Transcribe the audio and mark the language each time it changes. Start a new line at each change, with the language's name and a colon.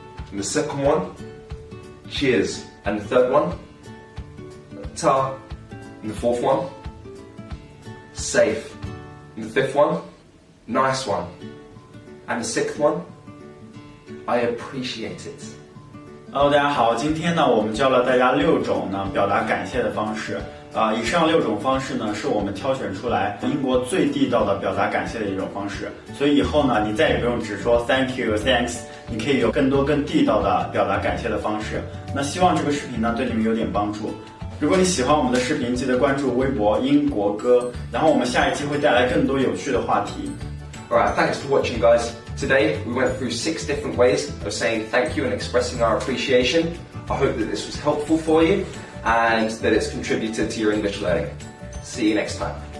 English: And the second one, cheers. And the third one, ta. And the fourth one, safe. And the fifth one, nice one. And the sixth one, I appreciate it.
Chinese: Hello， 大家好，今天呢，我们教了大家6种呢表达感谢的方式。以上6种方式呢，是我们挑选出来英国最地道的表达感谢的一种方式。所以以后呢，你再也不用只说 Thank you, thanks， 你可以有更多更地道的表达感谢的方式。那希望这个视频呢对你们有点帮助。如果你喜欢我们的视频，记得关注微博英国歌，然后我们下一期会带来更多有趣的话题。
English: Alright, thanks for watching guys. Today we went through 6 different ways of saying thank you and expressing our appreciation. I hope that this was helpful for you and that it's contributed to your English learning. See you next time.